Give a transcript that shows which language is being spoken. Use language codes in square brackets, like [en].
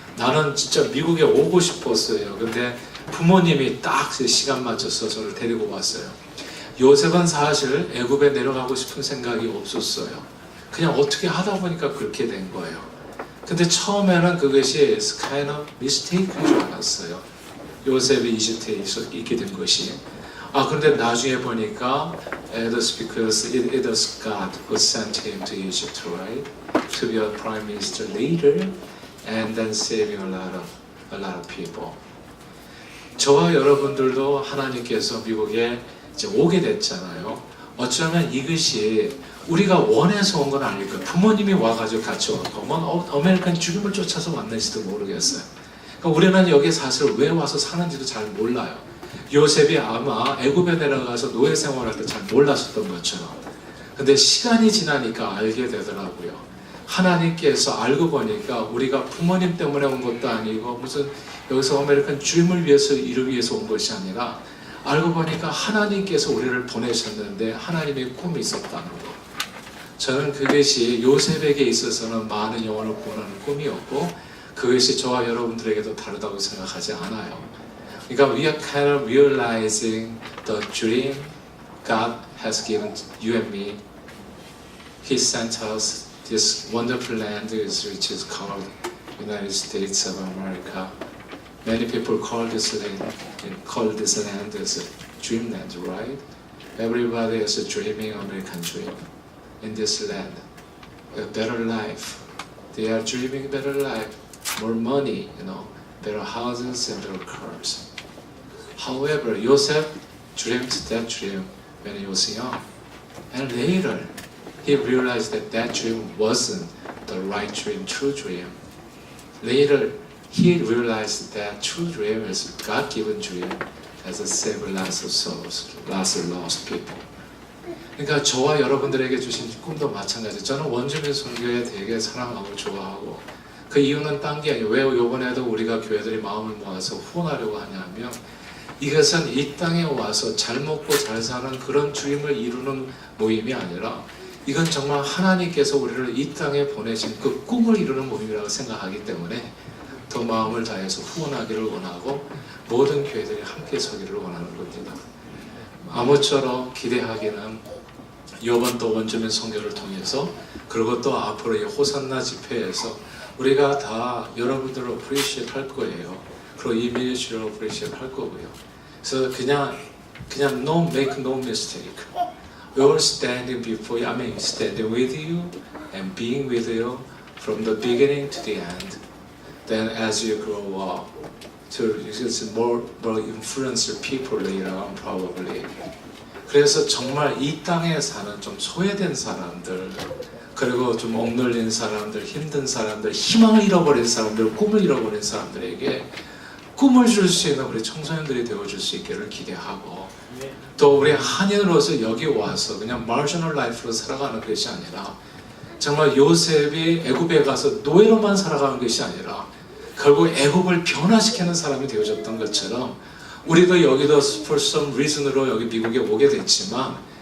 [ko] 나는 진짜 미국에 오고 싶었어요. 근데 부모님이 딱 시간 맞춰서 저를 데리고 왔어요. 요셉은 사실 애굽에 내려가고 싶은 생각이 없었어요. 그냥 어떻게 하다 보니까 그렇게 된 거예요. 근데 처음에는 그것이 [en] kind of mistake [ko] 인 줄 알았어요. 요셉이 이집트에 있게 된 것이. 그런데 나중에 보니까 [en] it was because it was God who sent him to Egypt, right? To be a prime minister later and then saving a lot of people. [ko] 저와 여러분들도 하나님께서 미국에 이제 오게 됐잖아요. 어쩌면 이것이 우리가 원해서 온 건 아닐 거예요. 부모님이 와가지고 같이 왔고, 아메리칸 죽음을 쫓아서 왔는지도 모르겠어요. 그러니까 우리는 여기 사실 왜 와서 사는지도 잘 몰라요. 요셉이 아마 애굽에 내려가서 노예 생활할 때 잘 몰랐었던 것처럼. 근데 시간이 지나니까 알게 되더라고요. 하나님께서 알고 보니까 우리가 부모님 때문에 온 것도 아니고 무슨 여기서 아메리칸 dream을 위해서 이루기 위해서 온 것이 아니라 알고 보니까 하나님께서 우리를 보내셨는데 하나님의 꿈이 있었다는 것. 저는 그것이 요셉에게 있어서는 많은 영혼을 구원하는 꿈이었고 그것이 저와 여러분들에게도 다르다고 생각하지 않아요. 그러니까 [en] we are kind of realizing the dream God has given you and me. He sent us this wonderful land which is called United States of America. Many people call this land as dreamland, right? Everybody is dreaming American dream in this land, a better life. They are dreaming better life, more money, better houses and better cars. However, Joseph dreamed that dream when he was young, and later he realized that that dream wasn't the right dream, true dream. Later, he realized that true dream is God-given dream as a save lots of souls, lots of lost people. [ko] 그러니까 저와 여러분들에게 주신 꿈도 마찬가지. 저는 원주민 선교회 되게 사랑하고 좋아하고 그 이유는 딴 게 아니에요. 왜 이번에도 우리가 교회들이 마음을 모아서 후원하려고 하냐면 이것은 이 땅에 와서 잘 먹고 잘 사는 그런 주임을 이루는 모임이 아니라 이건 정말 하나님께서 우리를 이 땅에 보내신 그 꿈을 이루는 모임이라고 생각하기 때문에 더 마음을 다해서 후원하기를 원하고 모든 교회들이 함께 서기를 원하는 겁니다. 아무쪼록 기대하기는 이번 또 원주민 선교를 통해서 그리고 또 앞으로 이 호산나 집회에서 우리가 다 여러분들을 appreciate 할 거예요. 그리고 이 미니스트리를 appreciate 할 거고요. 그래서 그냥 [en] make no mistake. We are standing before you, standing with you and being with you from the beginning to the end. Then as you grow up, to more influence people later on probably. [ko] 그래서 정말 이 땅에 사는 좀 소외된 사람들, 그리고 좀 억눌린 사람들, 힘든 사람들, 희망을 잃어버린 사람들, 꿈을 잃어버린 사람들에게 꿈을 줄 수 있는 우리 청소년들이 되어줄 수 있기를 기대하고 또 우리 한인으로서 여기 와서 그냥 [en] marginal life [ko] 로 살아가는 것이 아니라 정말 요셉이 애굽에 가서 노예로만 살아가는 것이 아니라 결국 애굽을 변화시키는 사람이 되어졌던 것처럼 우리도 여기도 [en] for some reason [ko] 으로 여기 미국에 오게 됐지만